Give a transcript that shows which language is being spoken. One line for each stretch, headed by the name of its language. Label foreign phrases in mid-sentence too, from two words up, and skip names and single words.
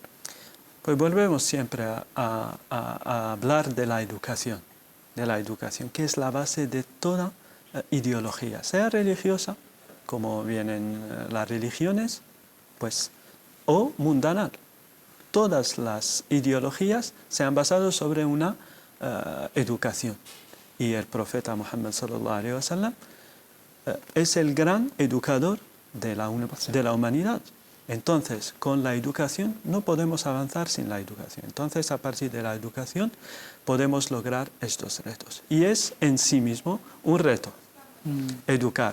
Spanish: Pues volvemos siempre a hablar de la educación, que es la base de toda ideología, sea religiosa, como vienen las religiones, pues, o mundanal. Todas las ideologías se han basado sobre una educación. Y el profeta Muhammad
Arabic: صلى الله عليه وسلم
Spanish: es el gran educador de la humanidad. Entonces, con la educación no podemos avanzar sin la educación. Entonces, a partir de la educación podemos lograr estos retos. Y es en sí mismo un reto. Educar.